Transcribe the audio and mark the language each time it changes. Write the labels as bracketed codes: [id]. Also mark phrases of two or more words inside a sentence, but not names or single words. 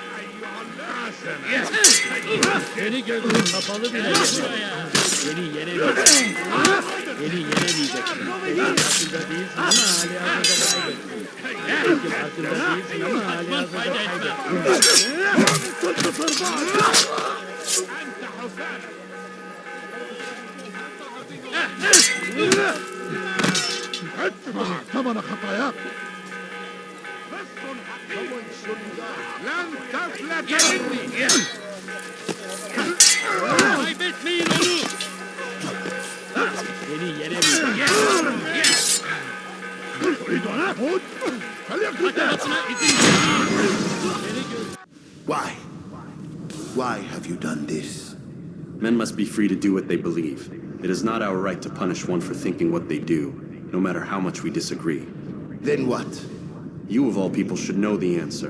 [tr] Seni gözüm kapalı bile yenerim. Beni yenemeyeceksin. Beni yenemeyeceksin. Farkında değilsin ama halihazırda kaybettin. Belki farkında değilsin ama halihazırda kaybettin. [ar] ادفع ثمن خطاياك لن تفلت مني [tr] Kaybetmeyin onu. Beni yenemeyeceksin. [ar] تريد أن أموت؟ فليكن [en] Why? Why have you done this? Men must be free to do what they believe. It is not our right to punish one for thinking what they do, no matter how much we disagree. Then what? You of all people should know the answer.